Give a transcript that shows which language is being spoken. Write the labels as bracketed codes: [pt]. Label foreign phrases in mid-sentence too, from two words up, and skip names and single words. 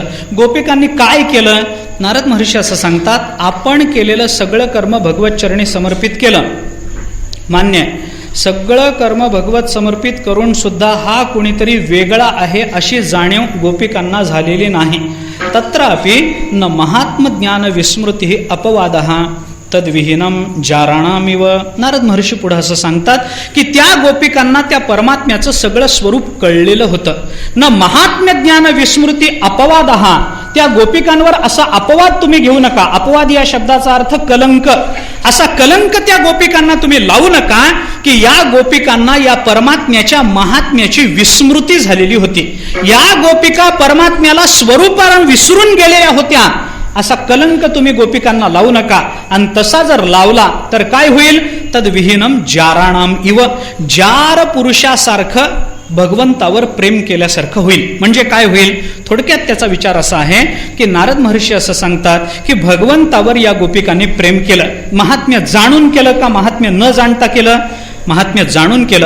[mr] गोपिकांनी काय केलं? नारद महर्षी असं सांगतात, आपण केलेलं सगळं कर्म भगवत चरणी समर्पित केलं, मान्य आहे. सगळं कर्म भगवत समर्पित करून सुद्धा हा कुणीतरी वेगळा आहे अशी जाणीव गोपिकांना झालेली नाही. [sa] तत्रापि न महात्मज्ञान विस्मृती अपवादः तद्विहीनम जाराणामिव. [mr] नारद महर्षी पुढे असं सांगतात की त्या गोपिकांना त्या परमात्म्याचं सगळं स्वरूप कळलेलं होतं. [sa] न महात्म्य ज्ञान विस्मृती अपवादः, [mr] त्या गोपिकांवर असा अपवाद तुम्ही घेऊ नका. अपवाद या शब्दाचा अर्थ कलंक. असा कलंक त्या गोपिकांना तुम्ही लावू नका की या गोपिकांना या परमात्म्याच्या महात्म्याची विस्मृती झालेली होती. या गोपिका परमात्म्याला स्वरूपानं विसरून गेलेल्या होत्या. असा कलंक तुम्ही गोपिकांना लावू नका. आणि तसा जर लावला तर काय होईल? [sa] तद्विहीनम जाराणाम इव, [mr] जार पुरुषासारखं भगवंतावर प्रेम केल्यासारखं होईल. म्हणजे काय होईल? थोडक्यात त्याचा विचार असा आहे की नारद महर्षी असं सांगतात की भगवंतावर या गोपिकांनी प्रेम केलं. महात्म्य जाणून केलं का महात्म्य न जाणता केलं? महात्म्य जाणून केलं.